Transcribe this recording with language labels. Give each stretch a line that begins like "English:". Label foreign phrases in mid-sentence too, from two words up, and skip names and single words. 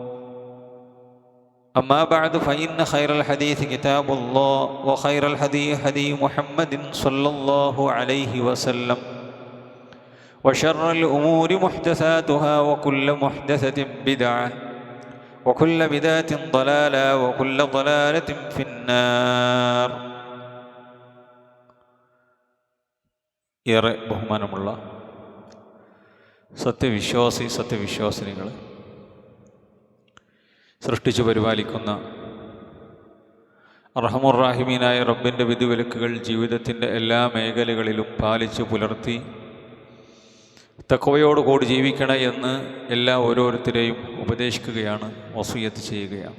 Arabic: أما بعد فإن خير الحديث كتاب الله وخير الهدي هدي محمد صلى الله عليه وسلم وشر الأمور محدثاتها وكل محدثة بدعة وكل بدعة ضلالة وكل ضلالة في النار.
Malayalam: ഏറെ ബഹുമാനമുള്ള സത്യവിശ്വാസിനികൾ, സൃഷ്ടിച്ചു പരിപാലിക്കുന്ന അർഹമുർ-റാഹിമീനായ റബ്ബിൻ്റെ വിധിവിലക്കുകൾ ജീവിതത്തിൻ്റെ എല്ലാ മേഖലകളിലും പാലിച്ചു പുലർത്തി തഖ്വയോടുകൂടി ജീവിക്കണം എന്ന് ഓരോരുത്തരെയും ഉപദേശിക്കുകയാണ്, വസിയ്യത്ത് ചെയ്യുകയാണ്.